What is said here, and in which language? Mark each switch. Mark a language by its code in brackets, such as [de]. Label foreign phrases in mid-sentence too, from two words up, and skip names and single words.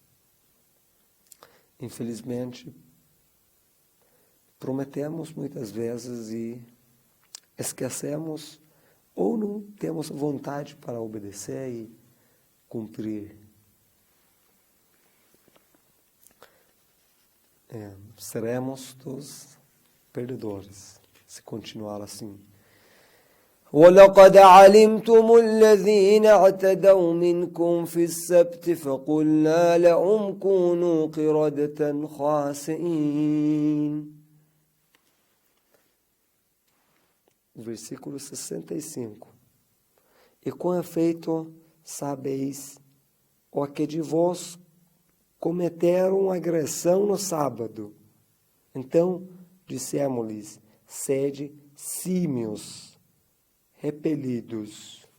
[pt] Infelizmente, prometemos muitas vezes e esquecemos ou não temos vontade para obedecer e cumprir. Seremos dos perdedores se continuar assim. [ar] وَلَقَدْ عَلِمْتُمُ الَّذِينَ اعْتَدَوْا مِنْكُمْ فِي السَّبْتِ فَقُلْنَا لَهُمْ كُونُوا قِرَدَةً خَاسِئِينَ. [pt] Versículo 65. E com efeito sabeis o que de vós cometeram agressão no sábado. Então dissemos-lhes, sede símios, repelidos.